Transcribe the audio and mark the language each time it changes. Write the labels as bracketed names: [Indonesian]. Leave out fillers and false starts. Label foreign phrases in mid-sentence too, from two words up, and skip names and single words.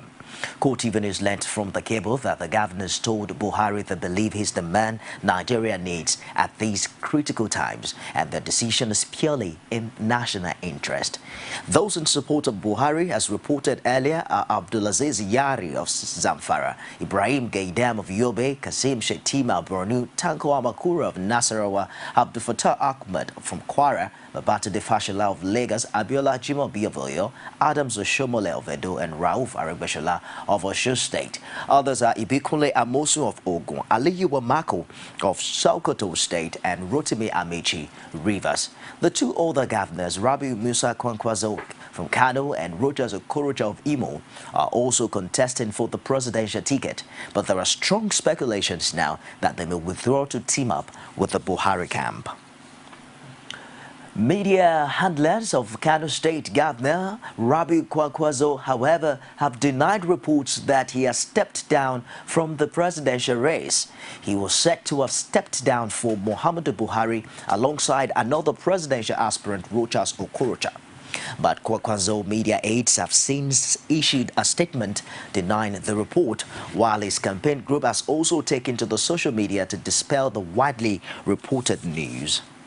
[English] CoreTV News learned from The Cable that the governors told Buhari they believe he's the man Nigeria needs at these critical times, and the decision is purely in national interest. Those in support of Buhari, as reported earlier, are Abdulaziz Yari of Zamfara, Ibrahim Gaidam of Yobe, Kasim Shettima of Borno, Tanko Amakura of Nasarawa, Abdul Fattah Ahmed from Kwara, Babatude Fashola of Lagos, Abiola Jimobi of Oyo, Adams Oshomole of Edo, and Rauf Aregbesola of Osun State. Others are Ibikunle Amosu of Ogun, Aliyu Wamako of Sokoto State, and Rotimi Amici, Rivers. The two other governors, Rabiu Musa Kwankwaso from Kano and Rogers Okorocha of Imo, are also contesting for the presidential ticket, but there are strong speculations now that they may withdraw to team up with the Buhari camp. Media handlers of Kano State Governor Rabiu Kwankwaso, however, have denied reports that he has stepped down from the presidential race. He was said to have stepped down for Muhammadu Buhari alongside another presidential aspirant, Rochas Okorocha. But Kwankwaso media aides have since issued a statement denying the report, while his campaign group has also taken to the social media to dispel the widely reported news.